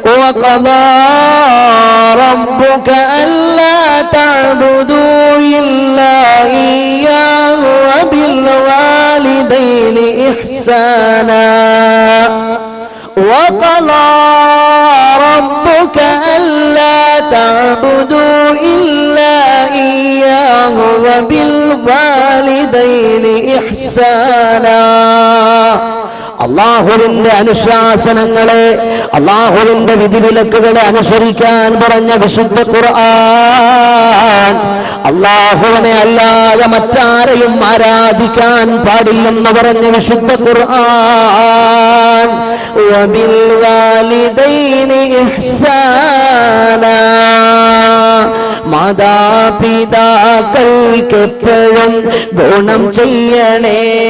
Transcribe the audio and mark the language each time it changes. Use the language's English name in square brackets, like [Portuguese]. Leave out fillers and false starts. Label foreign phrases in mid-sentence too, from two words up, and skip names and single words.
[Arabic] وقضى ربك ألا تعبدوا إلا إياه وبالوالدين إحسانا وقضى ربك ألا تعبدوا إلا إياه وبالوالدين إحسانا. [Malayalam] അള്ളാഹുവിന്റെ അനുശാസനങ്ങളെ, അള്ളാഹുവിന്റെ വിധിവിലക്കുകളെ അനുസരിക്കാൻ പറഞ്ഞ വിശുദ്ധ ഖുർആൻ, അള്ളാഹുവിനെ അല്ലാതെ മറ്റാരെയും ആരാധിക്കാൻ പാടില്ലെന്ന് പറഞ്ഞ വിശുദ്ധ ഖുർആൻ, [Arabic] وبالوالدين إحسانا, [Malayalam] മാതാപിതാക്കൾക്കെപ്പോഴും ഗുണം ചെയ്യണേ.